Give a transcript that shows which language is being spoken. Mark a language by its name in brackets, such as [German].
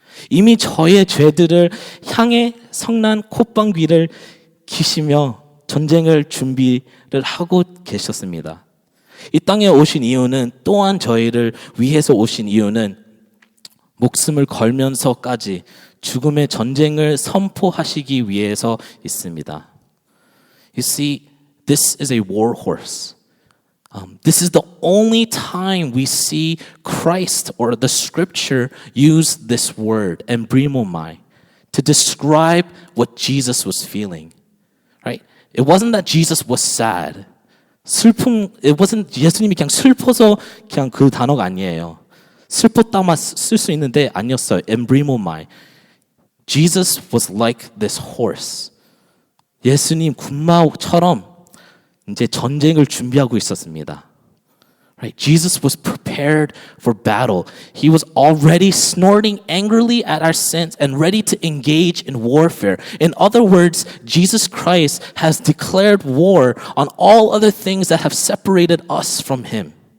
[Korean] 이미 저의 죄들을 향해 성난 콧방귀를 키시며 전쟁을 준비를 하고 계셨습니다. 이 땅에 오신 이유는 또한 저희를 위해서 오신 이유는 목숨을 걸면서까지 죽음의 전쟁을 선포하시기 위해서 있습니다. [English] You see, this is a war horse. This is the only time we see Christ or the scripture use this word, embrimomai, to describe what Jesus was feeling. Right? It wasn't that Jesus was sad. it wasn't [Korean] 예수님이 그냥 슬퍼서 그냥 그 단어가 아니에요. 슬펐다만 쓸 수 있는데 아니었어요. [Greek] embrimomai. [English] Jesus was like this horse. [Korean] 예수님 군마처럼 이제 전쟁을 준비하고 있었습니다. [English] Right? Jesus was prepared for battle. He was already snorting angrily at our sins and ready to engage in warfare. In other words, Jesus Christ has declared war on all other things that have separated us from Him.